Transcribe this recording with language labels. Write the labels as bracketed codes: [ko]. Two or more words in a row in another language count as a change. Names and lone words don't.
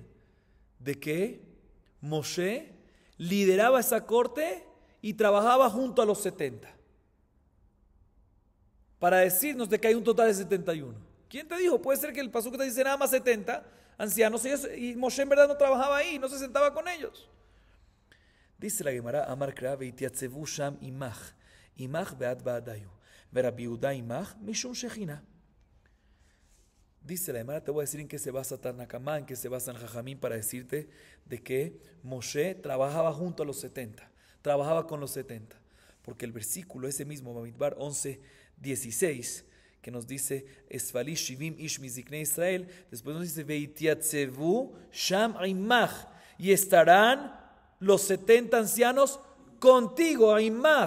[es] De que Moshe lideraba esa corte y trabajaba junto a los 70. Para decirnos de que hay un total de 71. ¿Quién te dijo? Puede ser que el pasuk te dice nada más 70 ancianos y Moshe en verdad no trabajaba ahí, no se sentaba con ellos. Dice la Gemara, [arc] אמר קרא והתיצבו שם עמך, עמך בהדייהו, ורבי יהודה עמך משום שכינה. [es] Dice la Gemara, te voy a decir en qué se basa Tanakama, en qué se basa Jajamín para decirte de que Moshe trabajaba junto a los 70, trabajaba con los 70. Porque el versículo ese mismo, Bamidbar 11:16, que nos dice [he] אספה לי שבעים איש מזקני ישראל, [es] después nos dice [he] והתיצבו שם עמך, [es] y estarán los 70 ancianos contigo, Aimach.